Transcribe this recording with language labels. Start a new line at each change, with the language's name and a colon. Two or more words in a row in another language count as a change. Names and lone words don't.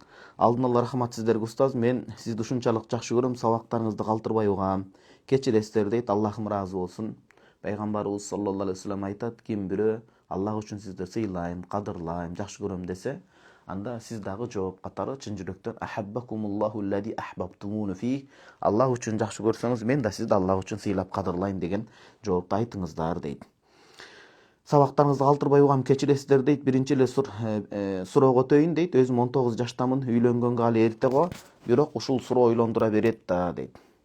Kyrgyz: Алдын ала рахмат сиздерге устаз. Мен сизди ушунчалык жакшы көрөм, сабактарыңызды калтырбай угам. Кечиресиздер дейт. Аллахым ыраазы болсун. Пайгамбарыбыз
Arabic: صلى الله عليه وسلم
Kyrgyz: айтат, ким бирөө Аллах үчүн сизди сыйлайм, кадырлайм, жакшы көрөм десе, анда сиз дагы жооп катары чын жүрөктөн
Arabic: أحبكم الله الذي أحببتموني في.
Kyrgyz: Аллах үчүн жакшы көрсөңүз, мен да сизди Аллах үчүн сыйлап кадырлайм деген жоопту айтыңыздар дейт. Сабактарыңызды калтырбай угам, кечиресиздер дейт. Биринчи эле суроого өтөйүн дейт. Өзүм 19 жаштамын, үйлөнгөнгө али эрте го, бирок ушул суроо ойлондура берет да дейт.